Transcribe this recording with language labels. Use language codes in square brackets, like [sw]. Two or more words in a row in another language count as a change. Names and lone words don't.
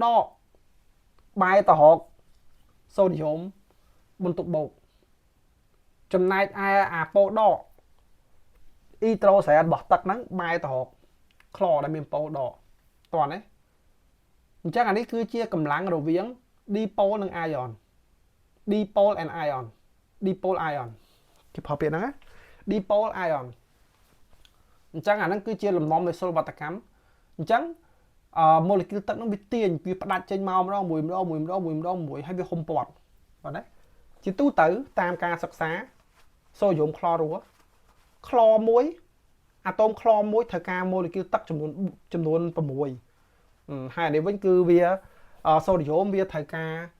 [km] កបែរទៅរកសូដ្យូមបន្ទុកបូកចំណែកឯអាប៉ូលដកអ៊ីត្រូសែនរបស់ទឹកហ្នឹងបែរទៅរកក្លរដែលមានប៉ូល ដកតោះណាអញ្ចឹងអានេះគឺជាកម្លាំងរវាង dipole និង ion [en] dipole and ion dipole ion [km] គេប្រើពាក្យហ្នឹងណា [en] dipole ion [km] អញ្ចឹងអាហ្នឹងគឺជាលំនាំនៃសុលវត្តកម្មអញ្ចឹងmolecule ទឹកហ្នឹងវាទាញវាផ្ដាច់ចេញមកម្ដងមួយហើយវាហុំព័ទ្ធបាទណាជាទូទៅតាមការសិក្សាសូដ្យូមក្លរ៉ូក្លមួយអាតូមក្លមួយត្រូវការ molecule ទឹកចំនួន6ហើយនេះវិញគឺវាសូដ្យូមវាត្រូវការ